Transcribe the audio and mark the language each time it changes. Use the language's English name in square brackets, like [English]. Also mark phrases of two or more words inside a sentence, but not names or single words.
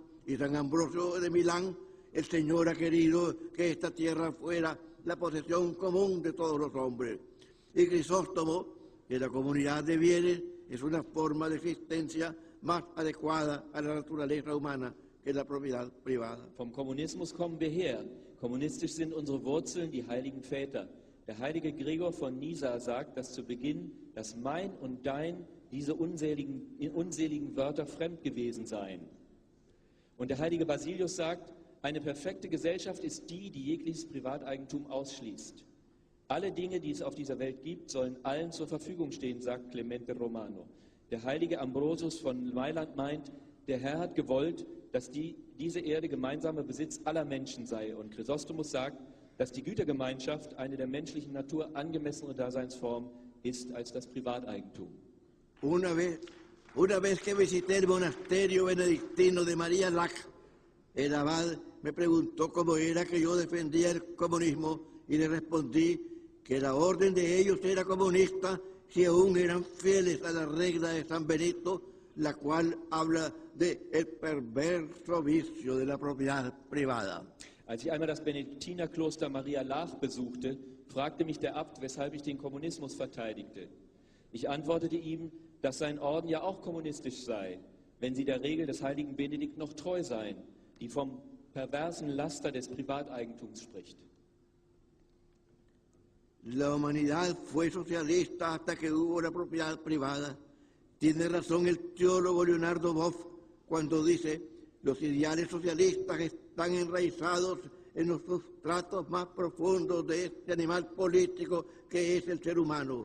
[Spanish] Y San Ambrosio de Milán: el Señor ha querido que esta tierra fuera la posesión común de todos los hombres. Y Crisóstomo, que la comunidad de bienes es una forma de existencia más adecuada a la naturaleza humana que la propiedad privada. [German] Vom Kommunismus kommen wir her. Kommunistisch sind unsere Wurzeln, die heiligen Väter. Der heilige Gregor von Nyssa sagt, dass zu Beginn das Mein und Dein, diese unseligen Wörter fremd gewesen seien. Und der heilige Basilius sagt, eine perfekte Gesellschaft ist die, die jegliches Privateigentum ausschließt. Alle Dinge, die es auf dieser Welt gibt, sollen allen zur Verfügung stehen, sagt Clemente Romano. Der heilige Ambrosius von Mailand meint, der Herr hat gewollt, dass diese Erde gemeinsamer Besitz aller Menschen sei. Und Chrysostomus sagt, dass die Gütergemeinschaft eine der menschlichen Natur angemessene Daseinsform ist als das Privateigentum. [Spanish] Una vez que visité el monasterio benedictino de María Lac, el abad me preguntó cómo era que yo defendía el comunismo y le respondí que la orden de ellos era comunista si aún eran fieles a la regla de San Benito, la cual habla de el perverso vicio de la propiedad privada. [German] Als ich einmal das Benediktinerkloster Maria Laach besuchte, fragte mich der Abt, weshalb ich den Kommunismus verteidigte. Ich antwortete ihm, dass sein Orden ja auch kommunistisch sei, wenn sie der Regel des heiligen Benedikt noch treu seien, die vom perversen Laster des Privateigentums spricht. [Spanish] La humanidad fue socialista hasta que hubo la propiedad privada. Tiene razón el teólogo Leonardo Boff cuando dice: los ideales socialistas están enraizados en los sustratos más profundos de este animal político que es el ser humano.